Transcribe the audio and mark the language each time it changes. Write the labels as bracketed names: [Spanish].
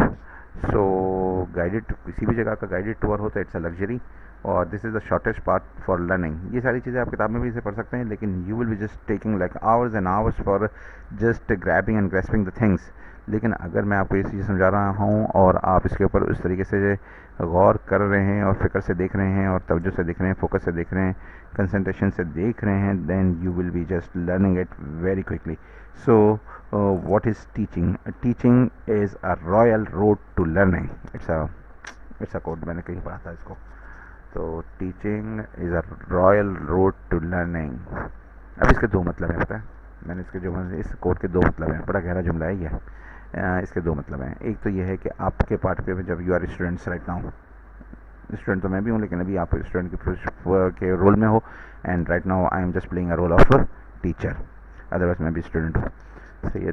[English] so guided, [Hindi] किसी भी जगह का [English] Guided tour हो तो it's a luxury, और this is the shortest part for learning. [Hindi] ये सारी चीज़ें आप किताब में भी इसे पढ़ सकते हैं, लेकिन [English] You will be just taking like hours and hours for just grabbing and grasping the things. [Hindi] लेकिन अगर मैं आपको ये चीज़ समझा रहा हूँ और आप इसके ऊपर उस तरीके से गौर कर रहे हैं और फिक्र से देख रहे हैं और तवज्जो से देख रहे हैं, फोकस से देख रहे हैं, कंसंट्रेशन से देख रहे हैं, [English] Then you will be just learning it very quickly. So what is teaching? Teaching is a royal road to learning. It's a quote, [Hindi] मैंने कहीं पढ़ा था इसको. तो [English] Teaching is a royal road to learning. [Hindi] अब इसके दो मतलब हैं, पता है मैंने इसके जो इस कोट के दो मतलब हैं. बड़ा गहरा जुमला है ये. इसके दो मतलब हैं. एक तो ये है कि आपके पार्ट पे जब [English] you are students right now, [Hindi] student तो मैं भी हूँ लेकिन अभी आप स्टूडेंट के रोल में हो, [English] and right now I am just playing a role of teacher, [Hindi] otherwise मैं भी स्टूडेंट हूँ. सही है.